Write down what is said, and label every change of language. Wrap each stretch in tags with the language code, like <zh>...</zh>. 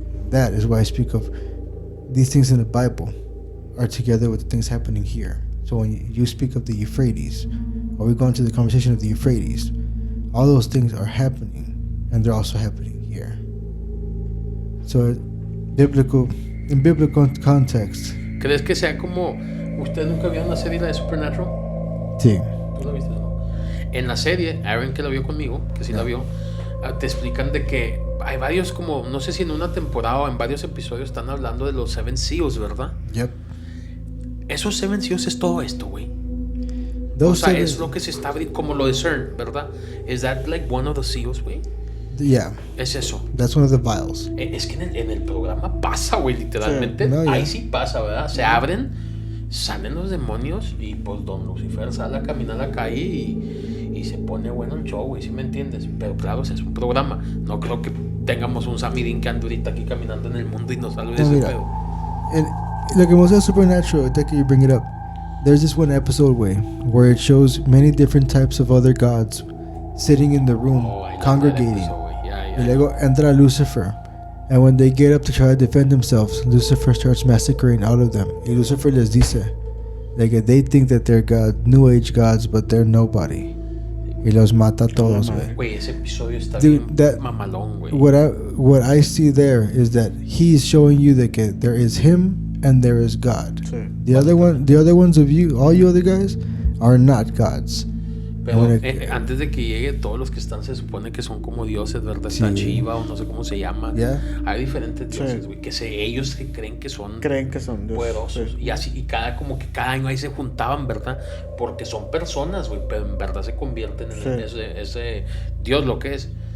<en>That is why I speak of these things in the Bible are together with the things happening here. So when you speak of the Euphrates, or we go into the conversation of the Euphrates, all those things are happening, and they're also happening here. So biblical In biblical context.</en> <es>¿Crees que sea como... ¿Ustedes nunca vieron la serie de Supernatural? Sí. ¿Tú la viste, no? En la serie, Aaron, que la vio conmigo, que sí la vio, te explican de que hay varios como... No sé si en una temporada o en varios episodios están hablando de los Seven Seals, ¿verdad?</es> <en>Yep.</en> <es>Esos Seven Seals es todo esto, güey. O sea, es lo que se está abriendo, como lo de CERN, ¿verdad?</es> <en>¿Es that like one of the seals, güey? Yeah.</en> <es>Es eso.</es> <en>That's one of the vials.</en> <es>Es que en el programa pasa, güey, literalmente. Sí. No, yeah. Ahí sí pasa, ¿verdad? Se abren, salen los demonios y pues Don Lucifer sale a caminar a la calle y se pone bueno el show, güey, ¿sí me entiendes? Pero claro, es un programa. No creo que tengamos un Sammy Dean que ande ahorita aquí caminando en el mundo y nos salve de ese pedo. Lo que me gusta de Supernatural,</es> <en>that you bring it up. There's this one episode where it shows many different types of other gods sitting in the room, congregating.</en> <es>Y luego entra Lucifer.</es> <en>And when they get up to try to defend themselves, Lucifer starts massacring all of them.</en> <es>Y Lucifer les dice,</es> <en>like, they think that they're God, New Age gods, but they're nobody.</en> <es>Y los mata a todos, güey. Güey, ese episodio está bien mamalón, güey.</es> <en>What I see there is that he's showing you that there is him and there is God.</en> <es>Sí.</es> <en>The other ones of you, all you other guys, are not gods.</en> <es>Pero antes de que llegue, todos los que están se supone que son como dioses, ¿verdad? Sí. Está Shiva o no sé cómo se llama.</es> <en>Yeah.</en> <es>Hay diferentes dioses, güey, que ellos creen que son dioses poderosos. Sí. Y así, y cada año ahí se juntaban, ¿verdad? Porque son personas, güey, pero en verdad se convierten en ese Dios lo que es.</es>